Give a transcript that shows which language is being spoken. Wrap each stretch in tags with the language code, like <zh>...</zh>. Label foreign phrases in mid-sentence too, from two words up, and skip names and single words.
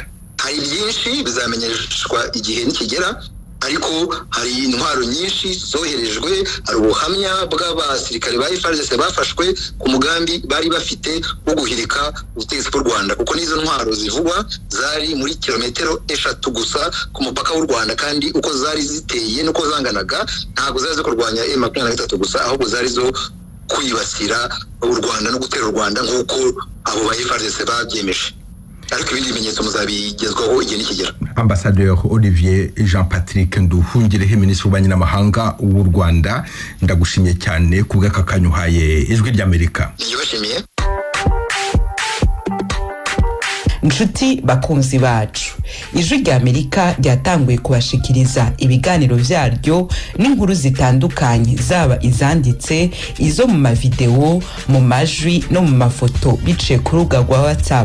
<rw>Hari byinshi bizamenyeshwa igihe nikigera, ariko hari intwaro nyinshi zoherejwe, hari ubuhamya bw'abasirikare ba FARDC bafashwe ku mugambi bari bafite wo guhirika ubutegetsi bw'u Rwanda, kuko nizo ntwaro zivugwa zari muri kilometero 3 gusa ku mupaka w'u Rwanda, kandi uko zari ziteye nuko zanganaga ntabwo zari zo kurwanya M23 gusa, ahubwo zari zo kwibasira u Rwanda no gutera u Rwanda nk'uko abo ba FARDC babyemeje. Ariko ibindi bimenyetso muzabigezwaho igihe nikigera.</rw> <rn>Ambassadeur Olivier Jean-Patrick Nduhungirehe, Minisitiri w'Ububanyi n'Amahanga w'u Rwanda, ndagushimiye cyane ku bw'aka kanya uhaye ijwi ry'Amerika.</rn> <rw>Ndibashimiye.</rw> <rn>Nshuti bakunzi bacu, ijwi ry'Amerika ryatanguye kubashikiriza ibiganiro vyaryo n'inkuru zitandukanye, zaba izanditse, izo mu mavideo, mu majwi no mu mafoto, biciye ku rubuga rwa WhatsApp.</rn>